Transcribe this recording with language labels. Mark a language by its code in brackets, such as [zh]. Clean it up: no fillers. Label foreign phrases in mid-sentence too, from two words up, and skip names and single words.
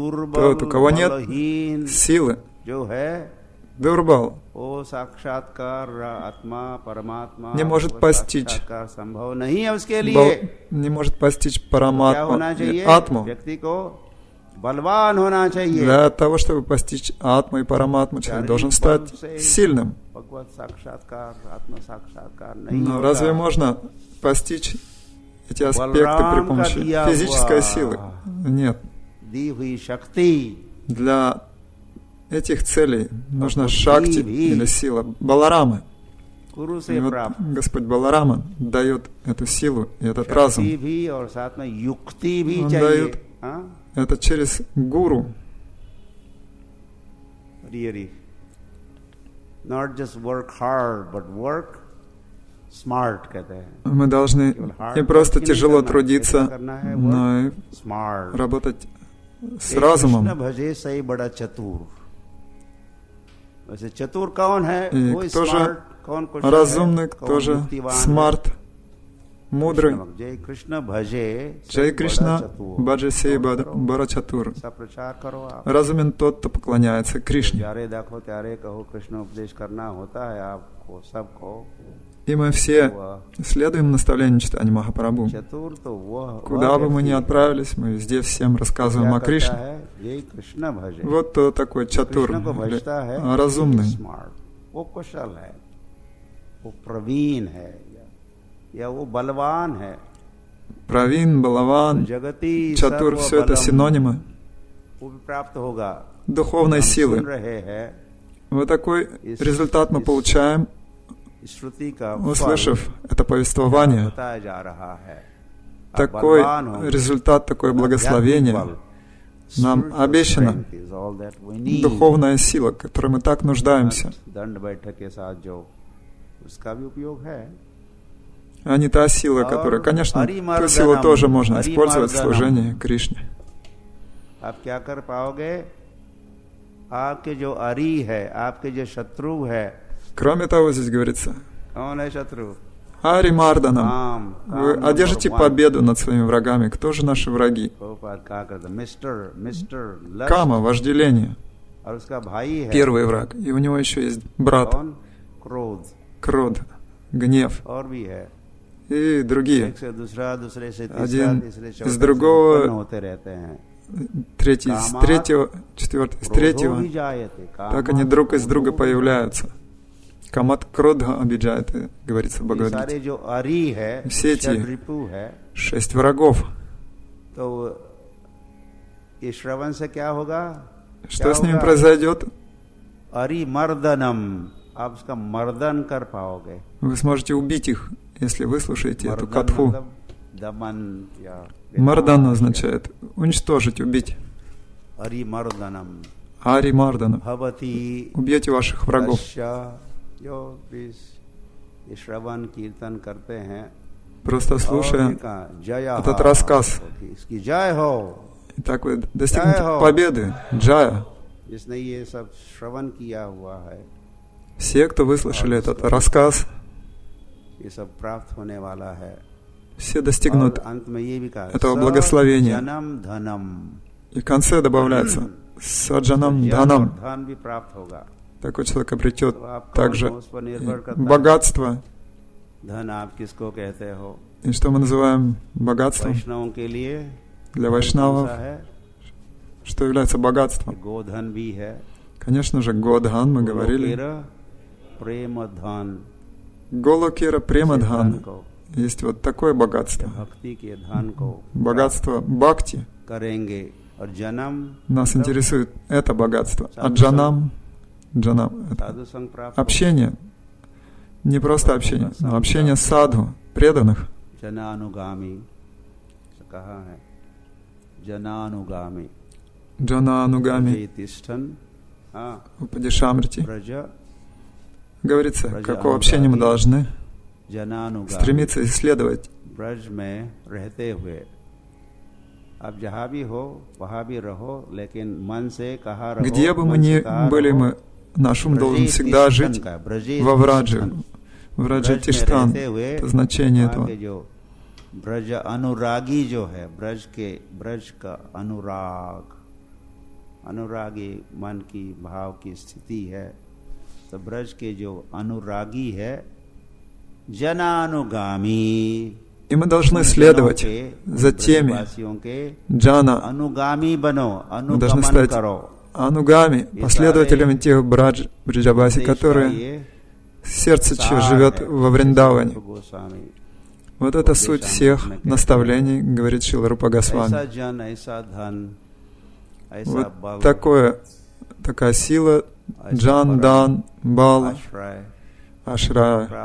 [ru] тот, у кого нет [hi] बलहीन [ru] силы, [hi] जो है, [ru] Дурбал [hi] वो साक्षात्कार आत्मा परमात्मा [ru] не может постичь, [hi] साक्षात्कार संभव नहीं है उसके लिए। [ru] не может постичь [hi] क्या होना [ru] Параматму, [hi] चाहिए? [ru] Атму. [hi] व्यक्ति को बलवान होना चाहिए। [ru] Для того, чтобы постичь Атму и Параматму, человек должен стать сильным. [hi] भगवत साक्षात्कार आत्म साक्षात्कार नहीं [ru] Но [hi] होता। [ru] разве можно постичь эти аспекты при помощи физической силы? Нет. [hi] दी हुई शक्ति [ru] Для этих целей нужна шакти или сила Баларамы. [hi] गुरु [ru] И [hi] से [ru] вот [hi] प्राप्त [ru] Господь Баларама дает эту силу и этот разум. [hi] शक्ति भी और साथ में युक्ति भी [ru] Он [hi] चाहिए। [ru] дает [hi] हाँ? [ru] это через гуру. [en] Really. Not just work hard, but work smart [hi] कहते हैं। [ru] Мы должны не просто тяжело трудиться, но и Smart. работать с [hi] कृष्ण [ru] разумом. [hi] भजे सही बड़ा चतुर। वैसे चतुर कौन है? [ru] И [hi] वो [ru] кто же smart, [hi] कौन कुशल [ru] разумный, [hi] है, [ru] кто [hi] कौन [ru] же [hi] बुद्धिमान है? [ru] смарт, мудрый. [hi] जय कृष्ण भजे [ru] Джай [hi] सही [ru] Кришна, [hi] बड़ा चतुर। [ru] Баджасей [hi] करो, करो। [ru] Барачатур. [hi] ऐसा प्रचार करो आप। [ru] Разумен тот, кто поклоняется Кришне. [hi] प्यारे देखो त्यारे कहो कृष्ण उपदेश करना होता है आपको सबको। [ru] И мы все следуем наставлению читания Махапрабху. [hi] चतुर तो वो [ru] Куда бы мы ни отправились, мы везде всем рассказываем [hi] क्या [ru] о [hi] करता [ru] Кришне. [hi] है? यही कृष्ण भजे। [ru] Вот кто такой чатур, [hi] कृष्ण को [ru] или [hi] भजता है [ru] разумный. [hi] स्मार्ट, वो कुशल है, वो प्रवीण है या वो बलवान है। [ru] Правин, Балаван, [hi] जगती [ru] Чатур, все это синонимы [hi] वो भी प्राप्त होगा। [ru] духовной [hi] हम सुन [ru] силы. [hi] रहे हैं [ru] Вот такой результат мы получаем, [hi] श्रुति का [ru] услышав это повествование. [hi] बताया जा रहा है। [ru] Такой результат, такое благословение нам обещано. Духовная сила, которой мы так нуждаемся, [hi] दंड बैठक के साथ जो उसका भी उपयोग है। [ru] а не та сила, которая, конечно, ту силу тоже можно использовать в служении Кришне. [hi] आप क्या कर पाओगे? आपके जो अरी है, आपके जो शत्रु है। [ru] Кроме того, здесь говорится, [hi] कौन है शत्रु? [ru] Ари Марданам, [hi] काम [ru] вы одержите победу над своими врагами. Кто же наши враги? [en] Mister Lust, [ru] Кама, вожделение, [hi] और उसका भाई है [ru] первый враг. И у него еще есть брат, [hi] कौन? क्रोध, [ru] Крод, гнев [hi] और भी है। [ru] и другие. [hi] एक से दूसरा, दूसरे से तीसरा, [ru] Один [hi] तीसरे [ru] из [hi] चौथे से [ru] другого, [hi] उत्पन्न होते रहते हैं। [ru] Третий из третьего, четвертый из третьего. [sa] क्रोधो भी जायते, [ru] Так они друг из друга появляются. Камат Кродха обижает, говорится в [hi] ये [ru] Бхагавад-гите. [hi] सारे जो अरी है, [ru] все эти [hi] षड्रिपु है, [ru] 6 врагов. [hi] तो ये श्रवण से क्या होगा? [ru] Что с ними произойдет? [sa] अरि मर्दनम, [hi] आप उसका मर्दन कर पाओगे। [ru] Вы сможете убить их, если вы слушаете эту [hi] मर्दन [ru] катху. [hi] मतलब दमन या [ru] Мардан означает уничтожить, убить. [sa] अरि मर्दनम [ru] Ари Мардана. [hi] भवति [ru] Убьете ваших врагов. [hi] तस्य, जो भी ये श्रवण कीर्तन करते हैं, [ru] Просто слушая [hi] जय [ru] этот рассказ. [hi] इसकी जय हो। [ru] И так вы достигнете победы. Джая. [hi] जिसने ये सब श्रवण किया हुआ है, [ru] Все, кто выслушали этот рассказ, [hi] ये सब प्राप्त होने वाला है। [ru] все достигнут [hi] और अंत में ये भी कहा, [ru] этого благословения. [sa] जनम धनम, [ru] И в конце добавляется Саджанам Дханам. [hi] धन भी प्राप्त होगा। [ru] Такой человек обретет [hi] तो आप [ru] также [hi] कौन हो, उस पर निर्भर करता है। [ru] богатство. [hi] धन आप किसको कहते हो? [ru] И что мы называем богатством [hi] वैष्णवों के लिए [ru] для [hi] कौन [ru] вайшнавов? [hi] सा है? [ru] Что является богатством? [hi] गोधन भी है। [ru] Конечно же, Годхан, мы говорили. [hi] प्रेम धन, [ru] Голокера Премадхан. [hi] को, [ru] Есть вот такое богатство. [hi] भक्ति के धन को [ru] Богатство Бхакти. [hi] करेंगे। और जन्म [ru] Нас интересует это богатство. А джанам, джанам это [hi] साधु संग प्राप्त, [ru] общение. Не просто общение, но общение садху, преданных. [hi] जनानुगामी कहा है, जनानुगामी [ru] Джана-анугами, [hi] तिष्ठन, हाँ, [ru] Упадишамрити. [hi] ब्रज [ru] Говорится, какого общения мы должны [hi] जनानुगामी, [ru] стремиться исследовать. [hi] ब्रज में रहते हुए आप जहाँ भी हो वहाँ भी रहो, लेकिन मन से कहाँ रहो, [ru] Где бы мы [hi] मन से [ru] ни [hi] कहाँ [ru] были, [hi] रहो, [ru] мы, наш ум должен [hi] ब्रजे [ru] всегда [hi] तिष्ठन [ru] жить [hi] का, ब्रजे [ru] во Врадже. [hi] तिष्ठन। [ru] Враджа [hi] ब्रज में [ru] Тиштан. [hi] रहते हुए [ru] Это значение [hi] वहाँ [ru] этого. [hi] के जो ब्रज अनुरागी जो है, ब्रज का अनुराग, अनुरागी मन की भाव की स्थिति है, तो ब्रज के जो अनुरागी है, जनानुगामी, [ru] и мы должны следовать за теми джана. [hi] अनुगामी बनो, [ru] Мы должны [hi] अनुगमन [ru] стать [hi] करो. [ru] анугами, последователями тех бриджабаси, которые сердце живет во Вриндаване. Вот это суть всех наставлений, говорит Шрила Рупа Госвами. Вот такая сила, джан, дан, бал, ашрая.